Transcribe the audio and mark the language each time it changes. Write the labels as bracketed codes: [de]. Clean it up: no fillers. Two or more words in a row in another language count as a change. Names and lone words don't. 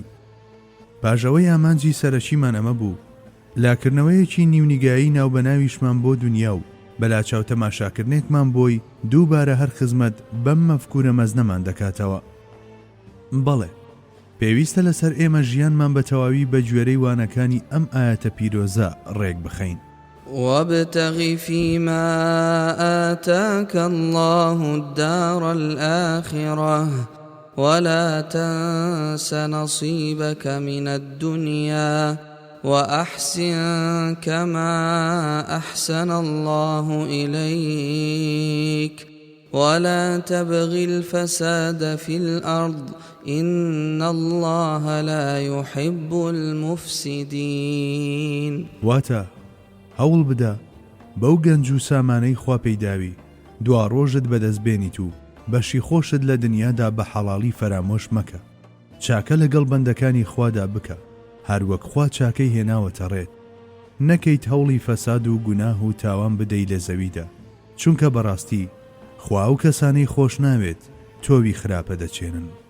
[ckb] پاژەوەی ئامانجی سەرەکیمان ئەمە بوو، لاکردنەوەیەکی نیونیگایی ناوبەناویشمان بۆ دنیا و بەلاچاو تەماشاکردنێکمان بۆی دووبارە هەر خزمەت بەم مەفکورە مەزنەمان دەکاتەوە. بەڵێ، پێویستە لەسەر ئێمە ژیانمان بە تەواوی بە گوێرەی وانەکانی ئەم ئاەتە پیرۆزە ڕێک بخەین. [ar] وابتغ فيما آتاك الله الدار الآخرة ولا تنس نصيبك من الدنيا وأحسن كما أحسن الله إليك ولا تبغ الفساد في الأرض إن الله لا يحب المفسدين. [ckb] واتە هەوڵ بدە بەو گەنج و سامانەی خوا پەیداوی دوا ڕۆژت بەدەستبێنیت و بەشی خۆشت لە دنیادا بە حەڵاڵی فەرامۆش مەکە. چاکە لەگەڵ بەندەکانی خوادا بکە هەروەک خوا چاکەی هێناوەتە ڕێت. نەکەیت هەوڵی فەساد و گوناه و تاوان بدەی لە زەویدا، چونکە بەڕاستی خوا و کەسانەی خۆش ناوێت تۆوی خراپە دەچێنن.